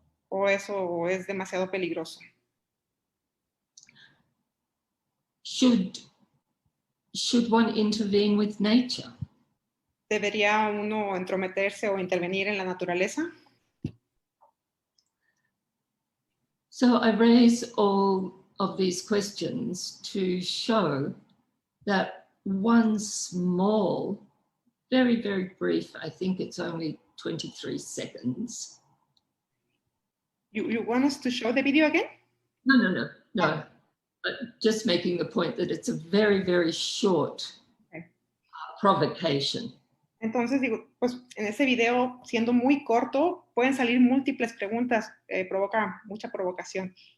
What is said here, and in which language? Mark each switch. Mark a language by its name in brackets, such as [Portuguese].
[Spanish] O eso es demasiado peligroso. [English] Should one intervene with nature? [Spanish] ¿Debería uno entrometerse o intervenir en la naturaleza? [English] So I raise all of these questions to show that one small, very, very brief, I think it's only 23 seconds. You want us to show the video again? No. But just making the point that it's a very, very short provocation. [Spanish] Entonces digo, pues en ese video, siendo muy corto, pueden salir múltiples preguntas, provoca mucha provocación.